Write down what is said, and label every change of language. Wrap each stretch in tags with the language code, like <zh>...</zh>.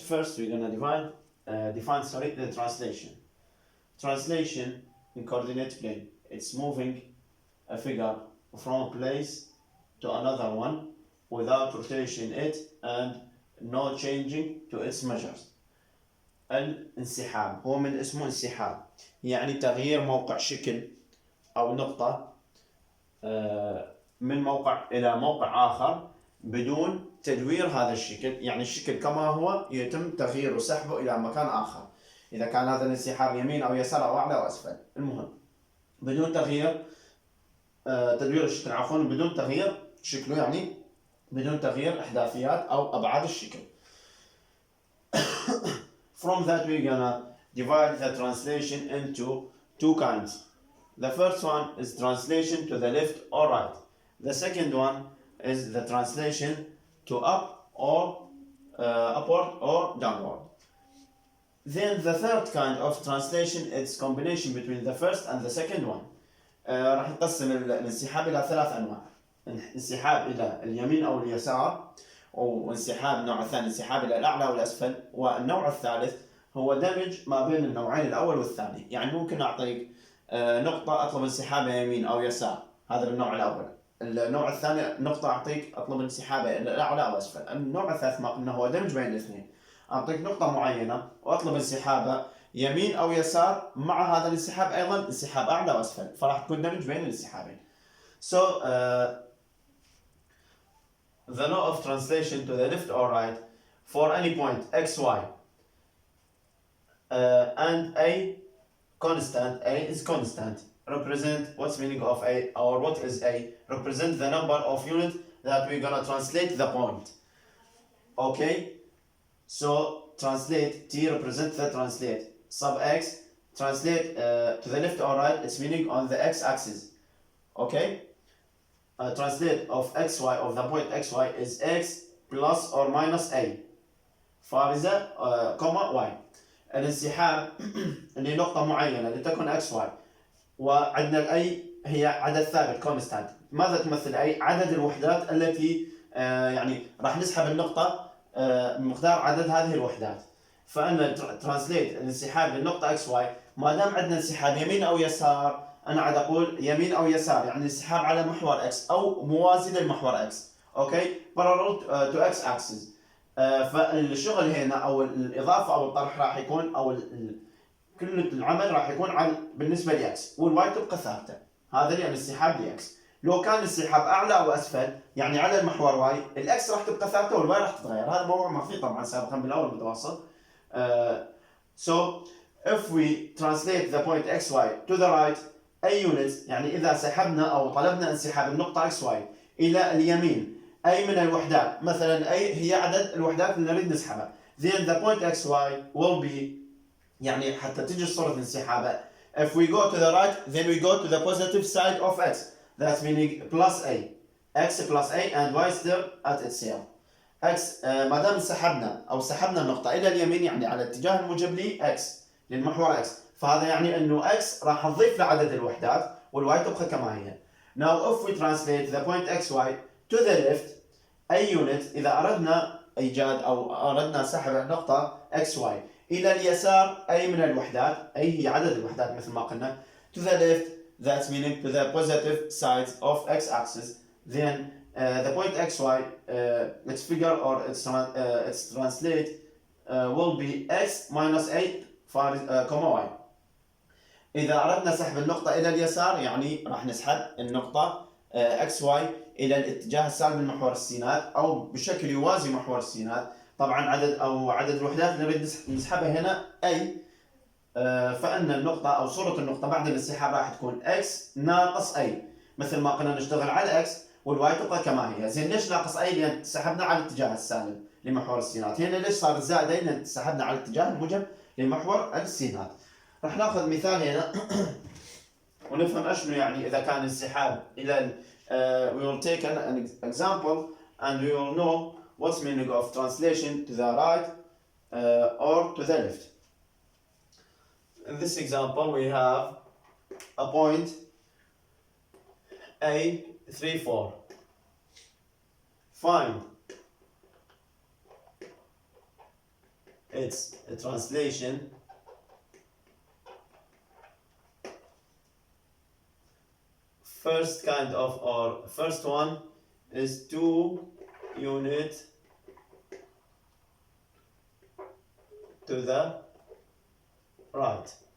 <en>First, we're gonna define the translation. Translation in coordinate plane. It's moving a figure from a place to another one without rotation it and no changing to its measures.</en> <ar>الانسحاب هو من اسمه انسحاب، يعني تغيير موقع شكل أو نقطة من موقع إلى موقع آخر بدون تدوير هذا الشكل، يعني الشكل كما هو يتم تغييره وسحبه إلى مكان آخر. إذا كان هذا الانسحاب يمين أو يسار أو أعلى أو أسفل، المهم بدون تغيير تدوير الشكل، عفوا بدون تغيير شكله، يعني بدون تغيير احداثيات او ابعاد الشكل.</ar> <en>From that we're gonna divide the translation into two kinds. The first one is translation to the left or right. The second one is the translation to up or upward or downward. Then the third kind of translation is combination between the first and the second one.</en> <ar>راح نقسم الانسحاب الى ثلاث انواع. انسحاب إلى اليمين أو اليسار، وانسحاب النوع الثاني انسحاب إلى الأعلى والأسفل، والنوع الثالث هو دمج ما بين النوعين الأول والثاني. يعني ممكن أعطيك نقطة أطلب انسحابها يمين أو يسار، هذا النوع الأول. النوع الثاني نقطة أعطيك أطلب انسحابها إلى الأعلى أو أسفل. النوع الثالث ما قلنا هو دمج بين الاثنين، أعطيك نقطة معينة وأطلب انسحابها يمين أو يسار، مع هذا الانسحاب أيضا انسحاب أعلى وأسفل، فراح تكون دمج بين الانسحابين.</ar> <en>So the law of translation to the left or right for any point x, y and a constant, a is constant, represent what's meaning of a, or what is a, represent the number of units that we're gonna translate the point. Okay, so translate, t represent the translate, sub x translate to the left or right, its meaning on the x axis. Okay, translate of xy of the point xy is x plus or minus a فارزة comma y.</en> <ar>الانسحاب اللي نقطة معينة لتكن xy، وعندنا الاي هي عدد ثابت constant. ماذا تمثل اي؟ عدد الوحدات التي يعني راح نسحب النقطة بمقدار عدد هذه الوحدات. فأنا ترانسليت الانسحاب للنقطة xy، ما دام عندنا انسحاب يمين أو يسار، أنا عاد أقول يمين أو يسار، يعني انسحاب على محور x أو موازي للمحور x.</ar> <en>Okay, parallel to x axis.</en> <ar>فالشغل هنا أو الإضافة أو الطرح راح يكون أو كل العمل راح يكون على بالنسبة ل x، والواي تبقى ثابتة. هذا يعني انسحاب ل x. لو كان انسحاب أعلى أو أسفل، يعني على المحور واي، الإكس راح تبقى ثابتة والواي راح تتغير. هذا موضوع ما فيه طبعا سابقا بالأول متوسط.</ar> <en>So if we translate the point xy to the right أي units،</en> <ar>يعني إذا سحبنا أو طلبنا انسحاب النقطة xy إلى اليمين أي من الوحدات، مثلا أي هي عدد الوحدات اللي نريد نسحبها،</ar> <en>then the point xy will be،</en> <ar>يعني حتى تجي صورة انسحابها،</ar> <en>if we go to the right then we go to the positive side of x، that's meaning plus a، x plus a and y still at itself.</en> <ar>x ما دام سحبنا أو سحبنا النقطة إلى اليمين، يعني على الاتجاه الموجب ل x للمحور x، فهذا يعني انه x راح نضيف لعدد الوحدات والواي تبقى كما هي.</ar> <en>Now if we translate the point xy to the left a unit،</en> <ar>اذا اردنا ايجاد او اردنا سحب النقطة xy الى اليسار اي من الوحدات، اي هي عدد الوحدات مثل ما قلنا،</ar> <en>to the left that's meaning to the positive sides of x axis, then the point xy its figure or its translate will be x minus 8 comma y.</en> <ar>إذا أردنا سحب النقطة إلى اليسار، يعني راح نسحب النقطة xy إلى الاتجاه السالب من محور السينات أو بشكل يوازي محور السينات. طبعا عدد الوحدات اللي نريد نسحبها هنا أي، فإن النقطة أو صورة النقطة بعد الانسحاب راح تكون x ناقص أي، مثل ما قلنا نشتغل على x والواي تبقى كما هي. زين ليش ناقص أي؟ لأن سحبنا على الاتجاه السالب لمحور السينات. هنا ليش صارت زائدة؟ لأن سحبنا على الاتجاه الموجب لمحور السينات. راح ناخذ مثال هنا ونفهم اشنو يعني اذا كان انسحاب الى</ar> <en>we will take an example and we will know what's meaning of translation to the right or to the left. In this example, we have a point A 3, 4. Find its translation first one is 2 unit to the right.</en>